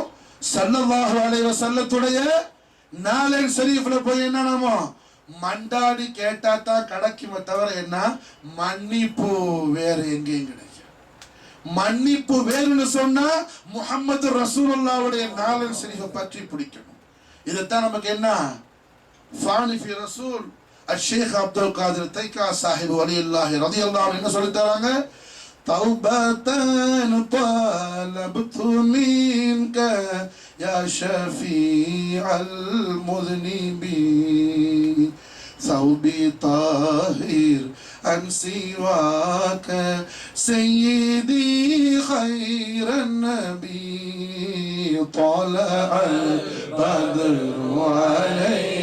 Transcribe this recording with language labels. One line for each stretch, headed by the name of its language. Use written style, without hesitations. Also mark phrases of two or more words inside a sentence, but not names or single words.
Arabic: صلى الله عليه وسلم النعل الشريف
Tamil: போய் என்ன நாமோ மண்டாடி கேட்டா தான் கிடைக்குமே தவிர என்ன மன்னிப்பு வேற எங்கேயும் கிடைக்கும். மன்னிப்பு வேறுன்னு சொன்னா முஹம்மது ரசூலுல்லாஹ்வுடைய
Arabic: النعل الشريف
Tamil: பற்றி பிடிக்கணும். இதுதான் நமக்கு என்ன
Arabic: فاني في الرسول
Tamil: الشيخ عبد القادر தைக்கா சாஹிப்
Arabic: ولي الله رضي الله عنه
Tamil: என்ன சொல்லி தராங்க?
Arabic: தௌபத்தன் طلبت منك يا شفيع المذنبين ثوبي طاهر عن سواك سيدي خير النبي طلع البدر عليك